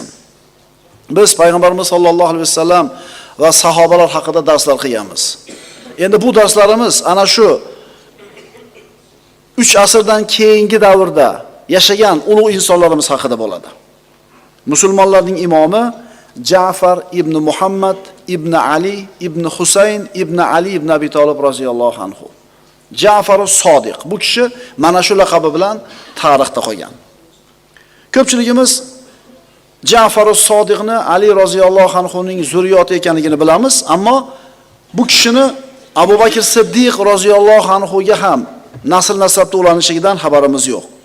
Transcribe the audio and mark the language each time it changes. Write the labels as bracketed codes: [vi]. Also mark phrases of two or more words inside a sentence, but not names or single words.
[uz] Biz payg'ambarimiz [ar] صلى الله عليه وسلم [uz] va sahobalar haqida darslar qilganmiz. Endi bu darslarimiz ana shu 3 asrdan keyingi davrda yashagan ulug' insonlarimiz haqida bo'ladi. Musulmonlarning imomi Ja'far ibn Muhammad ibn Ali ibn Husayn ibn Ali ibn Abi Talib [ar] رضي الله عنه. [uz] Ja'far as-Sodiq. Bu kishi mana shu laqabi bilan tarixda qolgan. Ko'pchiligimiz Ja'far as-Sodiqni Ali [ar] رضي الله عنه [uz] zurriyoti ekanligini bilamiz, ammo bu kishini Abu Bakr Siddiq [ar] رضي الله عنه [uz] ham nasl nasabda ulanishidan xabarimiz yo'q.